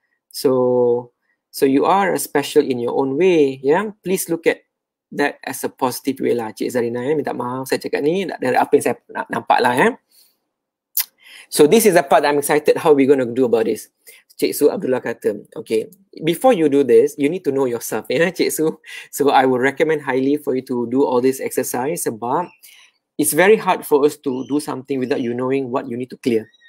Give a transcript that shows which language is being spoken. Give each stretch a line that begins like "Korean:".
English: So you are special in your own way ya. Please look at that as a positive way lah Cik Zarina ya.
Malay: Minta maaf saya cakap ni dari apa yang saya nampak lah ya.
English: So this is the part I'm excited how we going to do about this. Cik Su Abdullah kata, okay, before you do this, you need to know yourself, ya Cik Su. So I would recommend highly for you to do all this exercise sebab it's very hard for us to do something without you knowing what you need to clear.